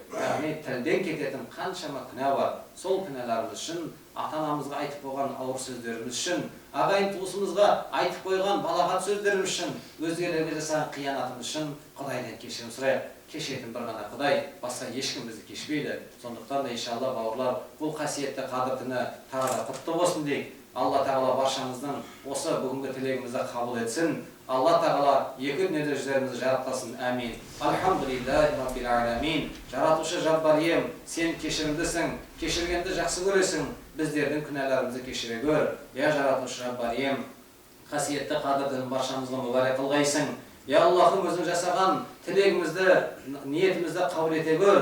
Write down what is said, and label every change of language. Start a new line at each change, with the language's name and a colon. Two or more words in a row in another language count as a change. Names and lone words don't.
Kazakh: Яғни тілден кететін қаншама күнә бар. Сол күнәларымыз үшін, ата-анамызға айтып қойған ауыр сөздеріміз үшін, ағайын туысымызға айтып қойған балағат сөздеріміз үшін, өзгелерге жасаған қиянатымыз үшін Құдайдан кешірім сұрайық. Кешетін бір ғана Құдай, басқа ешкім бізді кешпейді. Сондықтан да иншалла бауырлар, бұл қасиетті қадір түні тағы да құтты болсын дейік. Алла Тағала баршамыздың осы бүгінгі тілегімізді қабыл етсін. Алла Тағала екі дүниеде жүздерімізді жаратқасын. Әмин.
Arabic: الحمد لله رب العالمين.
Kazakh: Жаратушы Жаббар ием, сен кешірімдісің, кешіргенді жақсы көресің. Біздердің күнәларымызды кешіре көр. Я жаратушы Жаббар ием, қасиетті қадір түнін баршамызға мүбәрәк қылғайсың. Я Аллахым, өзің жасаған тілегімізді, ниетімізді қабыл ете көр.